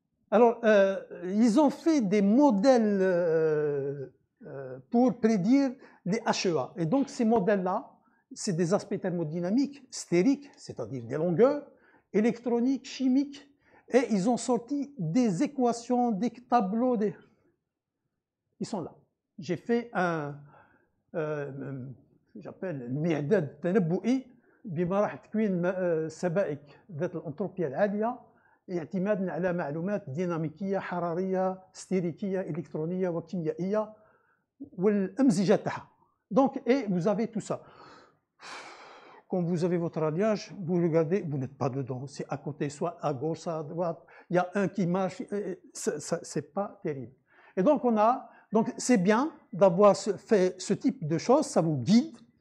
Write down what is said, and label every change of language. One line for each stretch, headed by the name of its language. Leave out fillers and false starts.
French: Alors, ils ont fait des modèles pour prédire les HEA. Et donc, ces modèles-là, c'est des aspects thermodynamiques, stériques, c'est-à-dire des longueurs, électroniques, chimiques, et ils ont sorti des équations, des tableaux, ils sont là. J'ai fait un, j'appelle
Arabic: ميعداد تنبؤي بما راح تكوين سبائك ذات الانتروبيه العاليه اعتمادا على معلومات ديناميكيه حراريه ستيريكيه الكترونيه وكيميائيه والامزجه تاعها.
French: Donc, et vous avez tout ça. Quand vous avez votre alliage, vous regardez, vous n'êtes pas dedans. C'est à côté, soit à gauche, soit à droite. Il y a un qui marche. C'est pas terrible. Et donc, donc c'est bien d'avoir fait ce type de choses. Ça vous guide.